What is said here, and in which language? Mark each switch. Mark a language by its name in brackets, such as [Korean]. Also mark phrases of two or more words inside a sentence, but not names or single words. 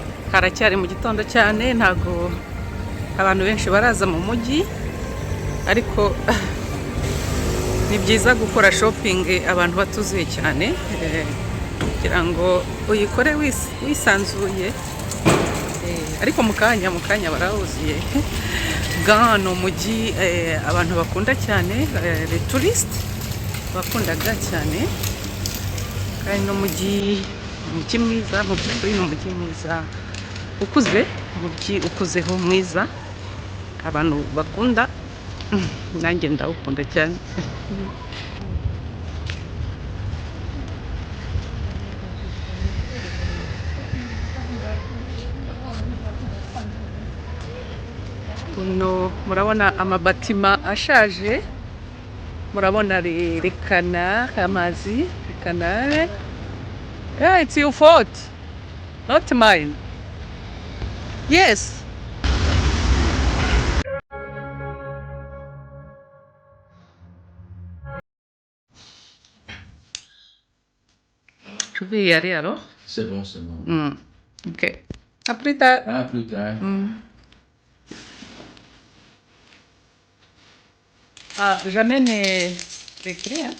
[Kinyarwanda] haracyari mu gitondo cyane, ntago abantu benshi baraza mu mujyi, ariko ni byiza gukora shopping abantu batuzuye cyane, kugira ngo uyikore wisanzuye, ariko mu kanya barahuzuye. Ghent ni umujyi abantu bakunda cyane, [French] les touristes [Kinyarwanda] bakundaga cyane, kandi no umujyi mwiza, mu by'ukuri ni umujyi mwiza ukuze, umujyi ukuzeho mwiza abantu bakunda, nanjye ndawukunda cyane. Kuno murabona amabatima ashaje, murabona [French] les canards, [Kinyarwanda] amazi, [French] les canards. [English] Yeah, it's your fault, not mine. Yes. [French] Tu veux y aller alors? C'est bon, c'est bon. Ok. À plus tard. À plus tard. J'amène les clés, hein?